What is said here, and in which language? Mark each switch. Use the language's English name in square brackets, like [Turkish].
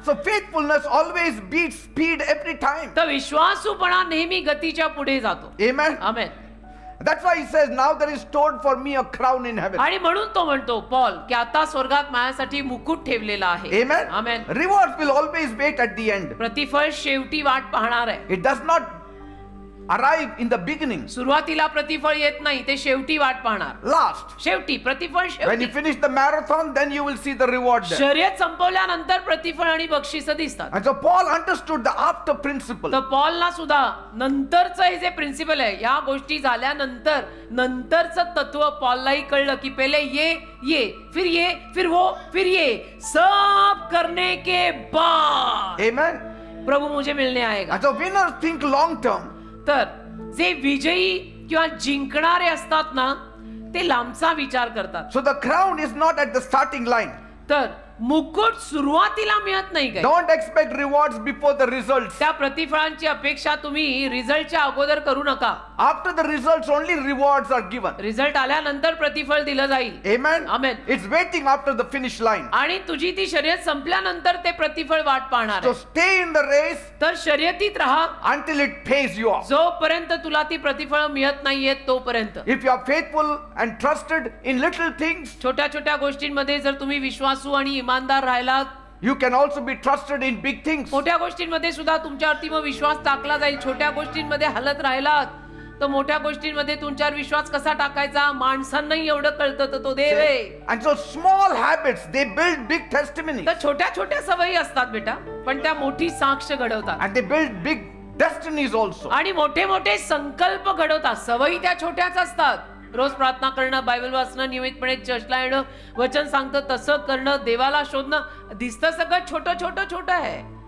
[English] So faithfulness always beats speed every time. [Marathi] तर विश्वासूपणा नेहमी गतीच्या पुढे जातो. [English] Amen. [Marathi] Amen. [English] That's why he says, now there is stored for me a crown in heaven. [Marathi] आणि म्हणून तो म्हणतो पॉल की आता स्वर्गात माझ्यासाठी मुकुट ठेवलेला आहे. [English] Amen. [Marathi] Amen. [English] Rewards will always wait at the end. [Marathi] प्रतिफळ शेवटी वाट पाहणार आहे. [English] It does not arrive in the beginning. [Marathi] सुरुवातीला प्रतिफळ येत नाही, ते शेवटी वाट पाहणार. [English] Last. [Marathi] शेवटी प्रतिफळ [English] When [Marathi] शेवटी. [English] you finish the marathon, then you will see the reward there. [Marathi] शर्यत संपवल्यानंतर प्रतिफळ आणि बक्षीस दिसतात. [English] And so Paul understood the after principle. [Marathi] तर पॉलला सुद्धा नंतरचं हे जे प्रिन्सिपल आहे, या गोष्टी झाल्यानंतर नंतरचं तत्व पॉललाही कळलं की [Hindi] पहिले ये फिर वो फिर ये सब करने के बाद [English] Amen. [Hindi] प्रभु मुझे मिलने आएगा. [English] And so winners think long term. [Marathi] तर जे विजयी किंवा जिंकणारे असतात ना, ते लांबचा विचार करतात. [English] So the crown is not at the starting line. [Marathi] तर मुकुट सुरुवातीला मिळत नाही काय. [English] Don't expect rewards before the results. [Marathi] त्या प्रतिफळांची अपेक्षा तुम्ही रिझल्टच्या अगोदर करू नका. [English] After the results, only rewards are given. [Marathi] Result आल्यानंतर प्रतिफळ दिलं जाईल. [English] Amen. Amen. It's waiting after the finish line. [Marathi] आणि तुझी ती शर्यत संपल्यानंतर ते प्रतिफळ वाट पाहणार [English] So [Marathi] आहे. [English] stay in the race [Marathi] तर शर्यतीत राहा [English] until it pays you off. [Marathi] जोपर्यंत तुला ती प्रतिफळ मिळत नाहीयेत तोपर्यंत. [English] If you are faithful and trusted in little things, [Marathi] छोट्या छोट्या गोष्टींमध्ये जर तुम्ही विश्वासू आणि इमानदार राहिलात, [English] you can also be trusted in big things. [Marathi] मोठ्या गोष्टींमध्ये सुद्धा तुमच्यावरती मग विश्वास टाकला जाईल. छोट्या गोष्टींमध्ये हलत राहिलात तर मोठ्या गोष्टींमध्ये तुमच्यावर विश्वास कसा टाकायचा माणसांनाही एवढं कळतं, तर तो देव आहे. [English] And so small habits, they build big testimonies. [Marathi] तर छोट्या छोट्या सवयी असतात बेटा, पण त्या मोठी साक्ष घडवतात. [English] And they build big destinies also. [Marathi] आणि मोठे मोठे संकल्प घडवतात. सवयी त्या छोट्याच असतात रोज प्रार्थना करणं, बायबल वाचणं, नियमितपणे चर्चला येणं, वचन सांगतं तसं करणं, देवाला शोधणं, दिसतं सगळं छोटं छोटं छोटं आहे.